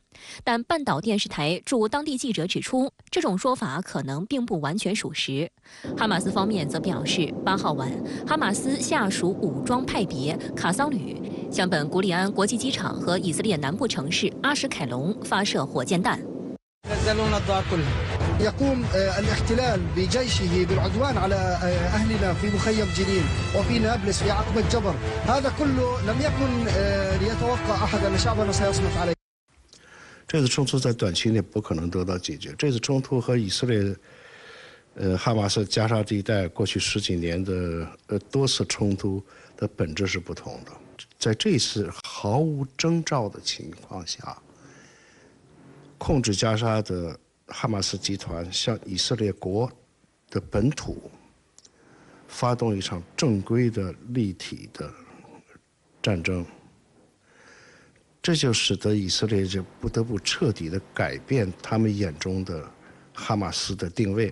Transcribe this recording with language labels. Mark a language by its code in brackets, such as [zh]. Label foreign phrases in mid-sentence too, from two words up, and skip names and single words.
[zh] 但半岛电视台驻当地记者指出，这种说法可能并不完全属实。哈马斯方面则表示，8号晚，哈马斯下属武装派别卡桑旅向本古里安国际机场和以色列南部城市阿什凯隆发射火箭弹。 [ar] يقوم الاحتلال بجيشه بالعدوان على أهلنا في مخيم جنين وفي نابلس في عقبة جبر هذا كله لم يكن ليتوقع أحد أن شعبنا سيصمت عليه。 [zh] 这次冲突在短期内不可能得到解决。这次冲突和以色列哈马斯加沙地带过去10几年的多次冲突的本质是不同的。在这次毫无征兆的情况下，控制加沙的哈马斯集团向以色列国的本土发动一场正规的立体的战争，这就使得以色列就不得不彻底的改变他们眼中的哈马斯的定位。